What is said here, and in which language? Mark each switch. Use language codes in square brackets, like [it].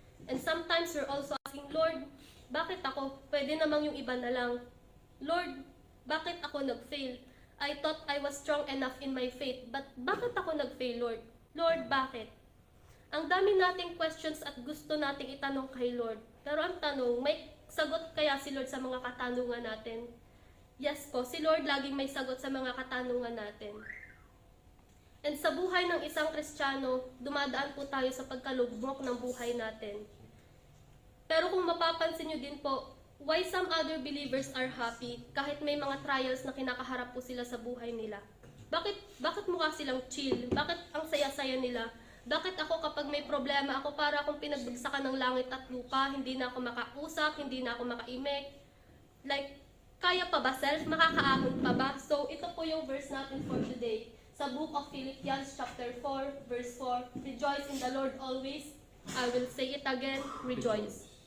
[en] And sometimes we're also asking, [tl] Lord, bakit ako? Pwede namang yung iba na lang. [en] Lord, [tl] bakit ako nag-fail? [en] I thought I was strong enough in my faith, but bakit ako nag-fail, Lord? [tl] Lord, bakit? Ang dami nating questions at gusto nating itanong kay Lord. Pero ang tanong, may sagot kaya si Lord sa mga katanungan natin? Yes po, si Lord laging may sagot sa mga katanungan natin. And sa buhay ng isang Kristiyano, dumadaan po tayo sa pagkalugmok ng buhay natin. Pero kung mapapansin nyo din po, [en] why some other believers are happy [tl] kahit may mga trials na kinakaharap po sila sa buhay nila? Bakit mukha silang chill? Bakit ang saya-saya nila? Bakit ako kapag may problema, ako para akong pinagbagsakan ng langit at lupa, hindi na ako makausap, hindi na ako makaimik? Like, kaya pa ba self? Makakaahon pa ba? So, ito po yung verse natin for today. Sa book of Philippians chapter 4, verse 4, [en] Rejoice in the Lord always. I will say it again, rejoice.